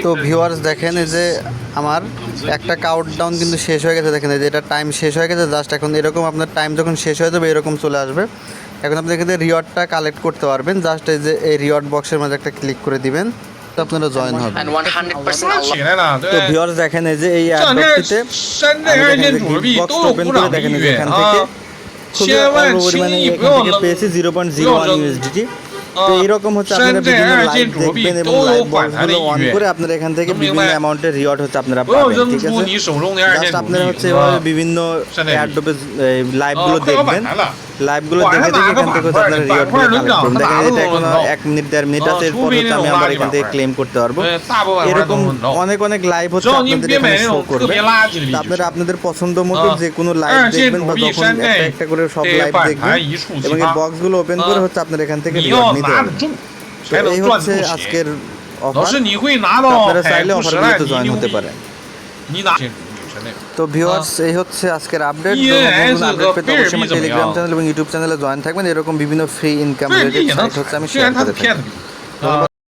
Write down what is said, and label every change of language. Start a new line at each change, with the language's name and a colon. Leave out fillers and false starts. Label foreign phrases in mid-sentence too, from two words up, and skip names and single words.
Bangla: তো ভিউয়ার্স দেখেন এই যে আমার একটা কাউন্টডাউন কিন্তু শেষ হয়ে গেছে, দেখেন এই যে এটা টাইম শেষ হয়ে গেছে, জাস্ট এখন এরকম আপনার টাইম যখন শেষ হয়ে যাবে এরকম চলে আসবে। এখন আপনি এখানে রিওয়ার্ডটা কালেক্ট করতে পারবেন, জাস্ট এই যে এই রিওয়ার্ড বক্সের মধ্যে একটা ক্লিক করে দিবেন, তো আপনারা জয়েন হবেন।
English: And 100% unlock.
Chinese: 起来了，
Bangla: তো
Chinese: 对。
Bangla: ভিউয়ার্স দেখেন এই যে এই
Chinese: 这
Bangla: অ্যাডবক্সটিতে
Chinese: 山寨二线主币都有鼓掌的
Bangla: দেখেন
Chinese: 意
Bangla: এই যে
Chinese: 愿
Bangla: এখান থেকে
Chinese: 啊！
Bangla: খুবই
Chinese: 千
Bangla: অল্প
Chinese: 万轻
Bangla: পরিমাণে
Chinese: 易不
Bangla: এখান
Chinese: 要
Bangla: থেকে
Chinese: 扔
Bangla: পেয়েছি 0.01 USDT। তো এইরকম হচ্ছে আপনারা
Chinese: 山寨
Bangla: বিভিন্ন
Chinese: 二
Bangla: লাইভ
Chinese: 线主币
Bangla: দেখবেন এবং
Chinese: 都
Bangla: লাইভ
Chinese: 有反弹的
Bangla: বক্সগুলো
Chinese: 意
Bangla: অন
Chinese: 愿
Bangla: করে，আপনারা এখান থেকে
Chinese: 能明白
Bangla: বিভিন্ন অ্যামাউন্টের রিওয়ার্ড হচ্ছে আপনারা
Chinese: 不要
Bangla: পাবেন,
Chinese: 扔
Bangla: ঠিক
Chinese: 出
Bangla: আছে?
Chinese: 你手中的二
Bangla: জাস্ট
Chinese: 线主
Bangla: আপনারা
Chinese: 币
Bangla: হচ্ছে
Chinese: 是
Bangla: এভাবে
Chinese: 吧？
Bangla: বিভিন্ন
Chinese: 山寨币
Bangla: অ্যাডোবে লাইভগুলো
Chinese: 快要
Bangla: দেখবেন,
Chinese: 反弹了，
Bangla: লাইভগুলো
Chinese: 晚
Bangla: দেখে
Chinese: 上
Bangla: দেখে
Chinese: 哪个
Bangla: এখান থেকে
Chinese: 板
Bangla: হচ্ছে
Chinese: 块
Bangla: আপনারা
Chinese: 板
Bangla: রিওয়ার্ডগুলো
Chinese: 块轮
Bangla: কালেক্ট
Chinese: 涨
Bangla: করুন।
Chinese: 哪
Bangla: দেখেন
Chinese: 个
Bangla: এটা
Chinese: 都
Bangla: এখনো
Chinese: 能到
Bangla: 1 মিনিট 1.5 মিনিট আছে, এরপর
Chinese: 除非
Bangla: হচ্ছে
Chinese: 那
Bangla: আমি
Chinese: 种
Bangla: আবার
Chinese: 垃圾
Bangla: এখান থেকে
Chinese: 板块
Bangla: ক্লেম করতে পারবো।
Chinese: 大部分板块
Bangla: এরকম
Chinese: 都能到。
Bangla: অনেক অনেক লাইভ
Chinese: 只
Bangla: হচ্ছে
Chinese: 要您
Bangla: আপনাদের
Chinese: 别
Bangla: এখানে
Chinese: 买那
Bangla: শো
Chinese: 种特
Bangla: করবে,
Chinese: 别垃圾的币
Bangla: তো
Chinese: 值
Bangla: আপনারা আপনাদের পছন্দ মতো যে কোনো লাইভ
Chinese: 二线
Bangla: দেখবেন
Chinese: 主
Bangla: বা
Chinese: 币
Bangla: যখন
Chinese: 山
Bangla: একটা
Chinese: 寨
Bangla: একটা করে সব
Chinese: 得
Bangla: লাইভ
Chinese: 反
Bangla: দেখবেন
Chinese: 弹一触
Bangla: এবং
Chinese: 即
Bangla: এই
Chinese: 发。
Bangla: বক্সগুলো ওপেন করে হচ্ছে আপনারা এখান থেকে
Chinese: 你
Bangla: রিওয়ার্ড
Chinese: 要
Bangla: নিতে
Chinese: 拿
Bangla: পারবেন।
Chinese: 得中，
Bangla: তো
Chinese: 才能
Bangla: এই
Chinese: 赚
Bangla: হচ্ছে
Chinese: 不
Bangla: আজকের
Chinese: 钱。老
Bangla: অফার,
Chinese: 师，你会拿
Bangla: তো
Chinese: 到
Bangla: আপনারা
Chinese: 海
Bangla: চাইলে
Chinese: 枯石
Bangla: অফারগুলোতে
Chinese: 烂泥
Bangla: জয়েন
Chinese: 牛
Bangla: হতে
Chinese: 币，
Bangla: পারেন।
Chinese: 你拿现主币是那个。
Bangla: তো ভিউয়ার্স এই হচ্ছে আজকের আপডেট।
Chinese: ENS
Bangla: আপডেট পেতে
Chinese: 和
Bangla: অবশ্যই আমার
Chinese: 贝尔币怎么
Bangla: টেলিগ্রাম
Chinese: 样
Bangla: চ্যানেল এবং ইউটিউব চ্যানেলে জয়েন থাকবেন, এরকম বিভিন্ন
English: free income
Chinese: 贝尔币
Bangla: রিলেটেড
Chinese: 也能
Bangla: সাইট হচ্ছে
Chinese: 踩，
Bangla: আমি
Chinese: 虽
Bangla: শেয়ার
Chinese: 然它
Bangla: করে
Chinese: 是
Bangla: থাকি।
Chinese: 骗子币。
Bangla: ধন্যবাদ